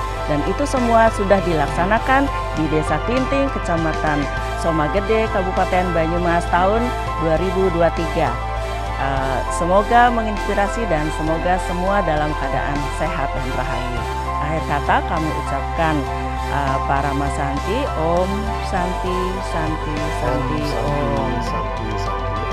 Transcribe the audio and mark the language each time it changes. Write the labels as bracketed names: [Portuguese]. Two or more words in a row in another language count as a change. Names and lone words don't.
[Indonesian] Dan itu semua sudah dilaksanakan di Desa Klinting, Kecamatan Somagede, Kabupaten Banyumas tahun 2023. Semoga menginspirasi dan semoga semua dalam keadaan sehat dan rahayu. Akhir kata kami ucapkan para Mas Santi, [Sanskrit] Om Santi, Santi, Santi, Om. Santi, Santi.